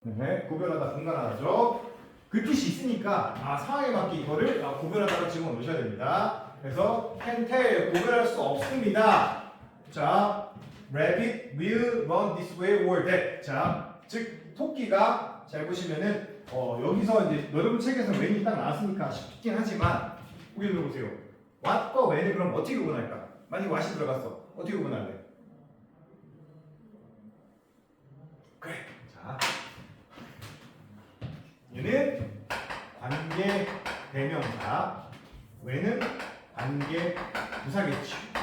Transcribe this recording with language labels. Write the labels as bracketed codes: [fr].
[ko] 네, 구별하다, 분간하다죠. 그 뜻이 있으니까 상황에 맞게 이거를 구별하다가 집어 넣으셔야 됩니다. 그래서 [en] can tell [ko] 구별할 수 없습니다. [en] 자, rabbit will run this way or that. [ko] 자, 즉 토끼가 잘 보시면은 여기서 이제 여러분 책에서 when이 딱 나왔으니까 쉽긴 하지만 여기 들어보세요. what과 when을 그럼 어떻게 구분할까? 만약에 what이 들어갔어. 어떻게 구분할래? 그래. 자, 얘는 관계 대명사, when은 관계 부사겠죠.